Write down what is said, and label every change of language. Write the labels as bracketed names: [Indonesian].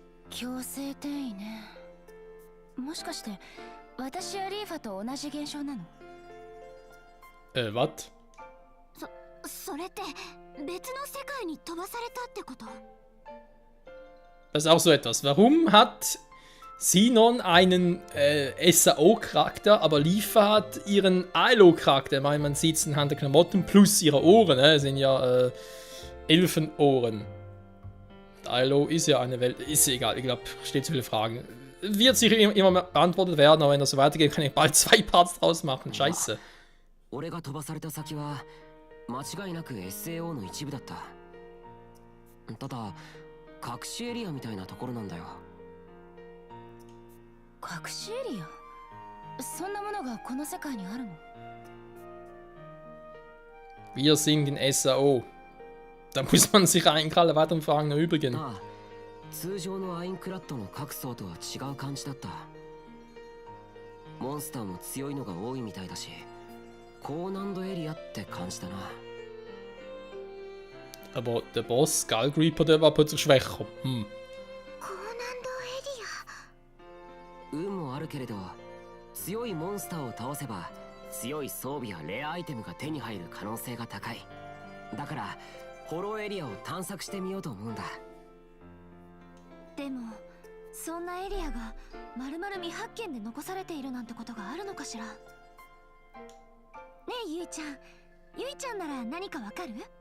[Japanese] 強制転移ね。もしかして私やリーファと同じ現象なの？ [German] Was? [Japanese] それって別の世界に飛ばされたってこと？ [German] Das ist auch so etwas. Warum hat Sinon einen SAO-Charakter, aber Lifa hat ihren ILO-Charakter? Ich meine, man sieht es anhand der Klamotten plus ihre Ohren. Das sind ja Elfenohren. ILO ist ja eine Welt. Ist egal, ich glaube, steht zu viele Fragen. Wird sicher immer beantwortet werden, aber wenn das so weitergeht, kann ich bald 2 Parts draus machen. Scheiße. [Japanese] 俺が飛ばされた先は間違いなく SAO の一部だった。ただ 隠しエリアみたいなところなんだよ。隠しエリア？そんなものがこの世界にあるの？ [German] Wir sind in SAO. Da muss man sich eigentlich alle weiteren Fragen erübrigen. [Japanese] ああ、通常のアインクラッドの各層とは違う感じだった。モンスターも強いのが多いみたいだし、高難度エリアって感じだな。 [German] Aber der Boss, Skull Creeper, der war plötzlich schwächer. [Japanese] 高難度エリア？運もあるけれど、強いモンスターを倒せば強い装備やレアアイテムが手に入る可能性が高い。だからホローエリアを探索してみようと思うんだ。でもそんなエリアが丸々未発見で残されているなんてことがあるのかしら。ねえゆいちゃんなら何かわかる？